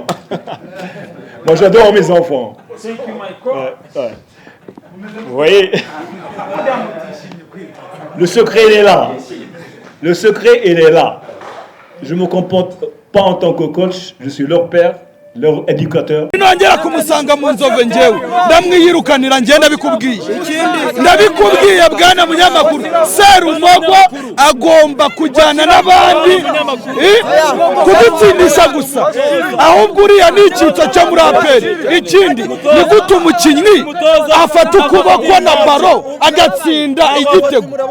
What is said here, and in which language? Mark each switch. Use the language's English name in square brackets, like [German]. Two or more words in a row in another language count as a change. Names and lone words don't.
[French] Moi, j'adore mes enfants. Ouais. Vous voyez, le secret, il est là. Le secret, il est là. Je ne me comporte pas en tant que coach, je suis leur père, leur éducateur. [Kinyarwanda] Nongera kumusanga mu nzove njyewe ndamwiyirukanira njye ndabikubwiye bwana munyamakuru Serumogo agomba kujyana n'abandi kudutsindisha gusa ahubwo uriya ni icyitso cyo muri aperi ikindi ni gute umukinnyi afata ukuboko na baro agatsinda igitego